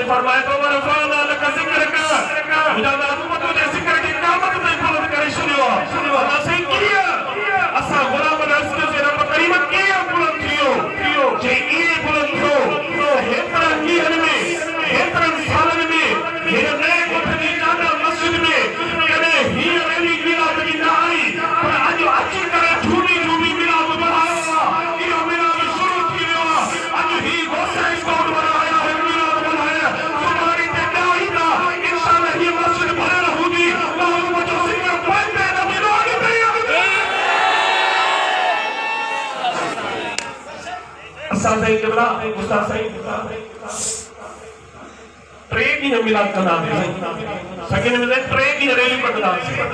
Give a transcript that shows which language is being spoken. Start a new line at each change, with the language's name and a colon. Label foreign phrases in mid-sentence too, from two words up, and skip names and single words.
Sindhi: फरमाए तो
Arabic: ورفعنا لك ذكرك
Sindhi: मुझे महबूब तुझे ज़िक्र की क़यामत ताईं बुलंद करे छॾियो अल्लाह सही किया असां गुलाम रसूल जे रब करीम कीअं बुलंद थियो जे इहे बुलंद थियो हेतिरा ॾींहनि में हेतिरनि सालनि में हिन नए ॻोठ जी जामा मस्जिद में कॾहिं हीअ अहिड़ी मिलाद बि न आई पर अॼु अची करे झूमी झूमी मिलाद बढ़ायो आहे इहो मिलाद शुरू थी वियो आहे अॼु ही गोसाई स्कूल बनाया है मिलाद बनाया सुभाणे ते ॾाईंदा इंशाअल्लाह हीअ मस्जिद भरियल हूंदी महबूब जो ज़िक्र पंहिंजे नबी नो अॻिते असां साईं क़िबला उस्ताद साईं 3 ॾींहं मिलाद कंदासीं सॻिन में 3 ॾींहं रैली कढंदासीं